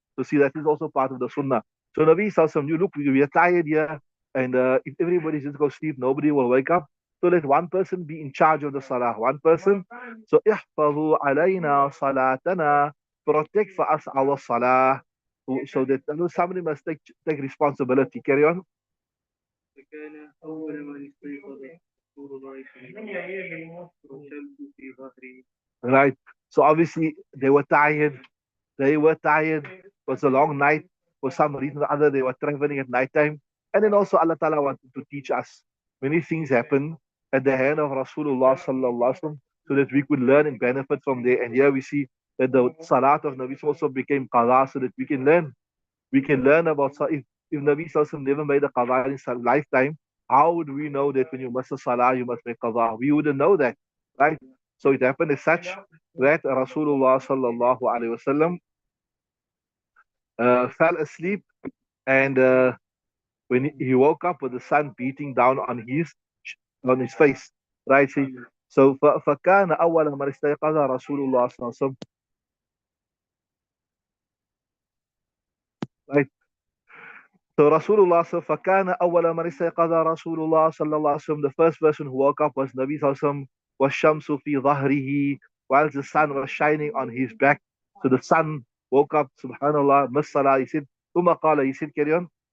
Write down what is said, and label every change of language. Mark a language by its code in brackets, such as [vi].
[en] So see, that is also part of the sunnah. So Nabi Sallallahu, you look, we are tired here, and if everybody just go sleep, nobody will wake up. So let one person be in charge of the salah, one person. So [ar] ihfazu alayna salatana, [en] protect for us our salah. So that somebody must take responsibility. Carry on. [ar] فكان أول من استيقظ رسول الله صلى الله عليه وسلم والشمس في ظهره. [en] Right. So obviously they were tired. They were tired. It was a long night. For some reason or other, they were traveling at night time. And then also Allah Ta'ala wanted to teach us many things happen at the hand of Rasulullah [ar] Sallallahu Alaihi Wasallam, [en] so that we could learn and benefit from there. And here we see that the Salat of Nabi also became Qadha, so that we can learn. We can learn about if Nabi Sallallahu never made a Qadha in his lifetime, how would we know that when you miss a Salah, you must make Qadha? We wouldn't know that, right? So it happened as such that Rasulullah [ar] Sallallahu Alaihi Wasallam [en] fell asleep, and when he woke up with the sun beating down on his face, right? [ar] So فكان أول من استيقظ رسول الله صلى الله عليه وسلم, right? [en] So Rasulullah, so [ar] فكان أول من استيقظ رسول الله صلى الله عليه وسلم, [en] the first person who woke up was Nabi [ar] صلى الله عليه وسلم, والشمس في ظهره, [en] while the sun was shining on his back. So the sun woke up, subhanallah, missed salah, he said, [ar] ثم قال, [en] he said, carry on.